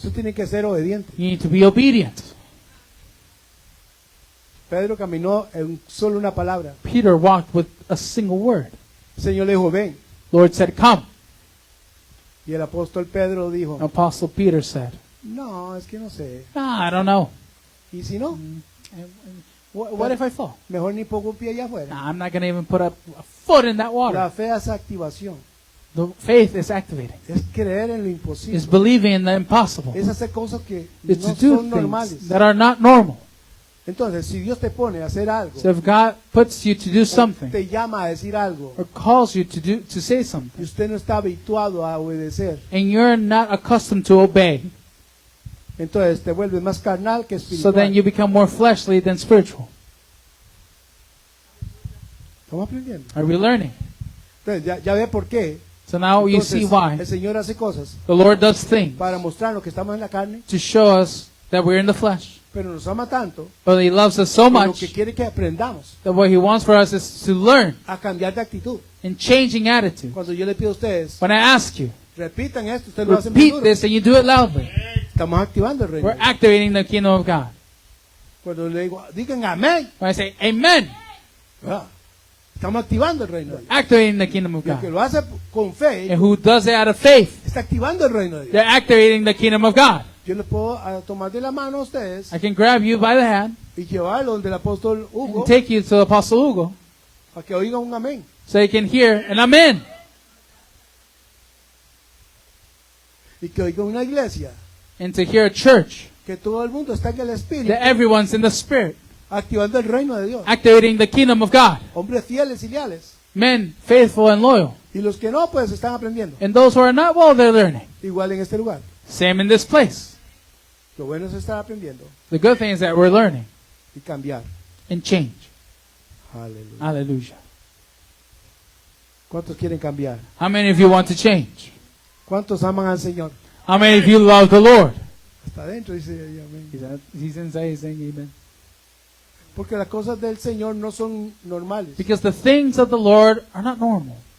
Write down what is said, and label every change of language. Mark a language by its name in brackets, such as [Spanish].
[Spanish] tú tienes que ser obediente. [English] you need to be obedient. [Spanish] Pedro caminó en solo una palabra. [English] Peter walked with a single word. [Spanish] El Señor le dijo, ven. [English] Lord said, come. [Spanish] Y el apóstol Pedro dijo, [English] Apostle Peter said, [Spanish] no, es que no sé. [English] I don't know. [Spanish] Y si no, [English] What if I fall? [Spanish] mejor ni pongo un pie allá afuera. [English] I'm not going to even put a foot in that water. [Spanish] fe es activación. [English] The faith is activating. [Spanish] Es creer en lo [English] It's [Spanish] imposible. [English] believing in the impossible. [Spanish] Es hacer cosas que [English] It's [Spanish] no [English] to do [Spanish] son normales. [English] things that are not normal. [Spanish] Entonces, si Dios te pone a hacer algo, [English] So if God puts you to do [Spanish] o [English] something [Spanish] te llama a decir algo, [English] or calls you to say [Spanish] y [English] something, [Spanish] usted no está habituado a obedecer, [English] and you're not accustomed to obey, [Spanish] entonces te vuelves más carnal que [English] so [Spanish] espiritual. [English] then you become more fleshly than spiritual. [Spanish] ¿Estamos aprendiendo? [English] Are we learning? [Spanish] Entonces, ya ve por qué. [English] So now you see [Spanish] Entonces, [English] why [Spanish] el Señor hace cosas [English] the Lord does things [Spanish] para mostrarnos que estamos en la carne, [English] to show us that we're in the flesh. [Spanish] pero nos ama tanto [English] But He loves us so [Spanish] que lo [English] much [Spanish] que quiere que aprendamos [English] that what He wants for us is to learn [Spanish] a cambiar de actitud. [English] in changing attitude. [Spanish] Cuando yo le pido a ustedes, [English] When I ask you, [Spanish] repitan esto, ustedes lo hacen muy [English] repeat [Spanish] duro. [English] this and you do it loudly. [Spanish] Estamos activando el reino. [English] We're activating the kingdom of God. [Spanish] Cuando le digo, digan amén, [English] When I say amen, [Spanish] ah, estamos activando el reino de Dios. [English] activating the kingdom of [Spanish] Y el que [English] God. [Spanish] lo hace con fe, [English] And who does it out of faith, [Spanish] está activando el reino de Dios. [English] they're activating the kingdom of God. [Spanish] Yo les puedo tomar de la mano a ustedes [English] I can grab you by the hand [Spanish] y llevarlo donde el apóstol Hugo [English] and take you to Apostle Hugo [Spanish] para que oigan un amén. [English] so you can hear an amen. [Spanish] Y que oigan una iglesia [English] And to hear a church [Spanish] que todo el mundo está en el espíritu, [English] that everyone's in the spirit, [Spanish] activando el reino de Dios. [English] activating the kingdom of God. [Spanish] Hombres fieles y leales. [English] Men faithful and loyal. [Spanish] Y los que no, pues están aprendiendo. [English] And those who are not, well, they're learning. [Spanish] Igual en este lugar. [English] Same in this place. [Spanish] Lo bueno es estar aprendiendo [English] The good thing is that we're learning [Spanish] y cambiar. [English] and change. [Spanish] Aleluya. [English] Hallelujah. [Spanish] ¿Cuántos quieren cambiar? [English] How many of you want to change? [Spanish] ¿Cuántos aman al Señor? [English] How many of you love the Lord? [Spanish] Hasta adentro dice ahí, amén. [English] He's inside, he's saying amen. [Spanish] Porque las cosas del Señor no son normales. [English] Because the things of the Lord are not normal.